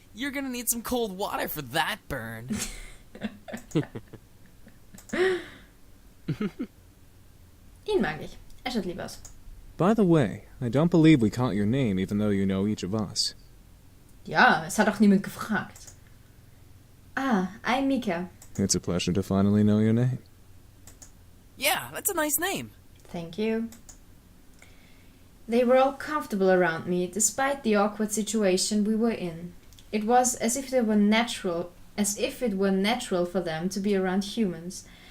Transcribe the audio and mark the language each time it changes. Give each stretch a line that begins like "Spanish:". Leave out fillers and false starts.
English: You're gonna need some cold water for that burn.
German: Ihn mag ich. Schaut lieb aus.
English: By the way, I don't believe we caught your name even though you know each of us.
German: Ja, es hat auch niemand gefragt.
English: I'm Mika. It's a pleasure to finally know your name. Yeah, that's a nice name. Thank you. They were all comfortable around me, despite the awkward situation we were in. It was as if it were natural for them to be around humans.